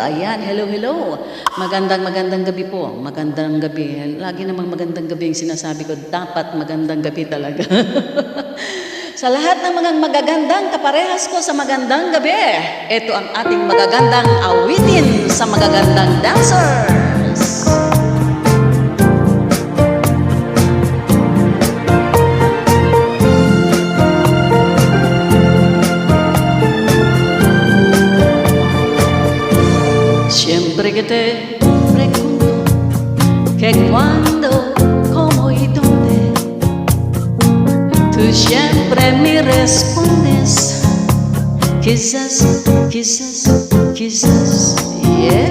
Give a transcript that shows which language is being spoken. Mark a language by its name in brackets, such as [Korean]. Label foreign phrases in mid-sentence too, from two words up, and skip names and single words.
[Filipino] Ayan, [English] hello, hello. [Filipino] Magandang gabi po. Magandang gabi. Lagi namang magandang gabi yung sinasabi ko. Dapat magandang gabi talaga. Sa lahat ng mga magagandang kaparehas ko sa magandang gabi, ito ang ating magagandang awitin sa magagandang dancers. [Spanish] Siempre que te pregunto que cuando, cómo y dónde, tú siempre me respondes, quizás, quizás, quizás, yeah.